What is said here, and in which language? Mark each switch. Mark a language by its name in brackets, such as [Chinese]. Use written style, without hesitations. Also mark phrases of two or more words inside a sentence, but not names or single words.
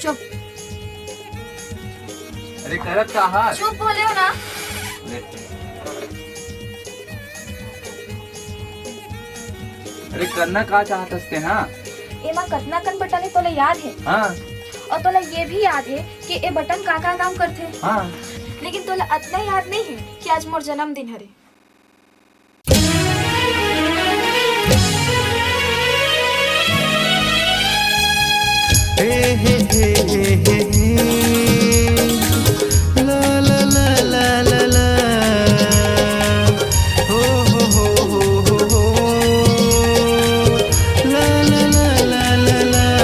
[Chhattisgarhi] चुप। अरे करत कहाँ? चुप बोले हो ना। अरे करना का चाहते हैं? हाँ एमा कतना कन बटन है तोला याद है? हाँ। और तोला ये भी याद है कि ए बटन का काम करथे? हाँ। लेकिन तोला अतना याद नहीं है कि आज मोर जन्मदिन हरे। ला ला ला ला ला ला, हो हो हो हो हो, ला ला ला ला ला ला।